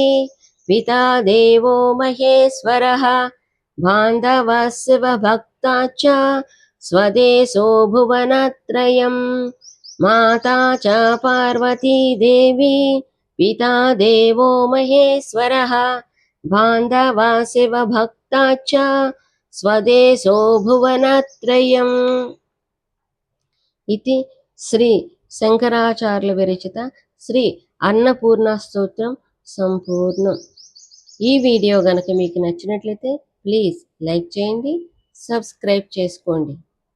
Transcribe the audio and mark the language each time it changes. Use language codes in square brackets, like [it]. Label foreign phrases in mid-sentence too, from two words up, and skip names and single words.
[sa] पिता देवो महेश्वरः बान्धवः शिवभक्ता च स्वदेशो भुवनत्रयम् माता च पार्वती देवी पिता देवो महेश्वरः बान्धवः शिवभक्ता च स्वदेशो भुवनत्रयम् इति श्री [te] శంకరాచార్యుల విరచిత శ్రీ అన్నపూర్ణ స్తోత్రం సంపూర్ణం. ఈ వీడియో గనక మీకు నచ్చినట్లయితే [en] please like [te] చేయండి, సబ్స్క్రైబ్ చేసుకోండి.